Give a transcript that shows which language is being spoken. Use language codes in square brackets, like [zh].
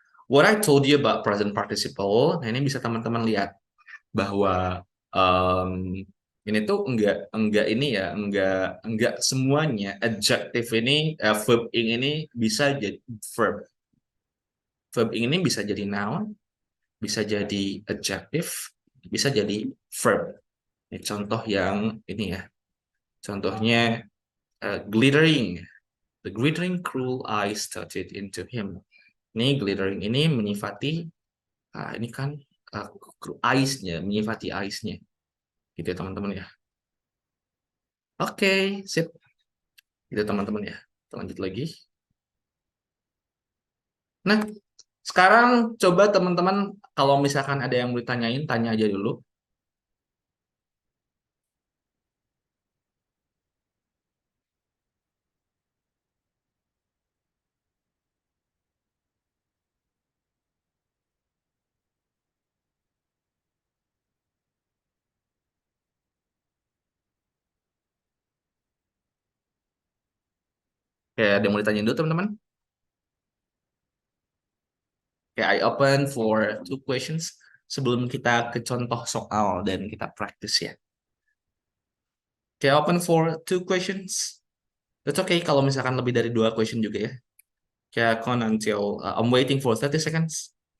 [en] What I told you about present participle. [id] Nah, ini bisa teman-teman lihat bahwa ini tuh enggak ini ya, enggak semuanya adjective ini, verb ing ini bisa jadi verb. Verb ing ini bisa jadi noun, bisa jadi adjective, bisa jadi verb. Ini contoh yang ini ya. Contohnya glittering. [en] The glittering cruel eyes started into him. [id] Ini glittering ini menyifati, ini kan eyes-nya, menyifati eyes-nya. Gitu ya teman-teman ya. Oke, sip. Gitu teman-teman ya. Kita lanjut lagi. Nah, sekarang coba teman-teman kalau misalkan ada yang mau ditanyain, tanya aja dulu. Kayak ada yang mau ditanyain dulu teman-teman. Kayak [en] I open for 2 questions [id] sebelum kita ke contoh soal dan kita praktis ya. [en] Kayak open for 2 questions. That's okay [id] kalau misalkan lebih dari 2 question juga ya. [en] Kayak con until I'm waiting for 30 seconds.